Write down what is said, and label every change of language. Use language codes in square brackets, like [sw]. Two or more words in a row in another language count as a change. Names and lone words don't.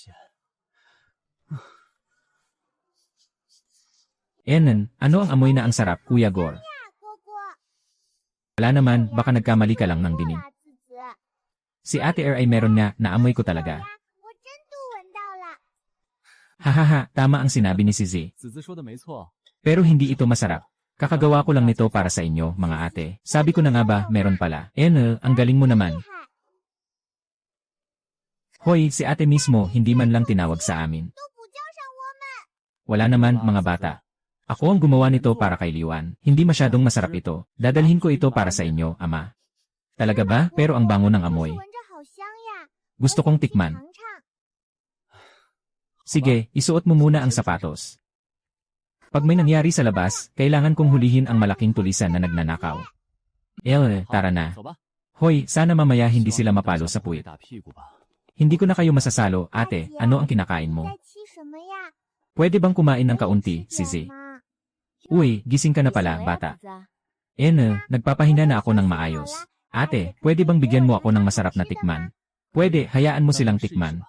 [tl] Enen, ano ang amoy na ang sarap, Kuya Gor? Wala naman, baka nagkamali ka lang ng dinig. Si Ate Er ay meron nga, naamoy ko talaga. Hahaha, tama ang sinabi ni Zizi. [zh] 子子说的没错。 [tl] Pero hindi ito masarap. Kakagawa ko lang nito para sa inyo, mga ate. Sabi ko na nga ba, meron pala. Enel, ang galing mo naman. Hoy, si ate mismo, hindi man lang tinawag sa amin. Wala naman, mga bata. Ako ang gumawa nito para kay Liwan. Hindi masyadong masarap ito. Dadalhin ko ito para sa inyo, ama. Talaga ba? Pero ang bango ng amoy. Gusto kong tikman. Sige, isuot mo muna ang sapatos. Pag may nangyari sa labas, kailangan kong hulihin ang malaking tulisan na nagnanakaw. Tara na. [zh] 走吧。 [tl] Hoy, sana mamaya hindi sila mapalo sa puwit. [zh] 打屁股吧。 [tl] Hindi ko na kayo masasalo, ate. Ano ang kinakain mo? Pwede bang kumain ng kaunti, Zizi? Uy, gising ka na pala, bata. Nagpapahinga na ako ng maayos. Ate, pwede bang bigyan mo ako ng masarap na tikman? Pwede, hayaan mo silang tikman.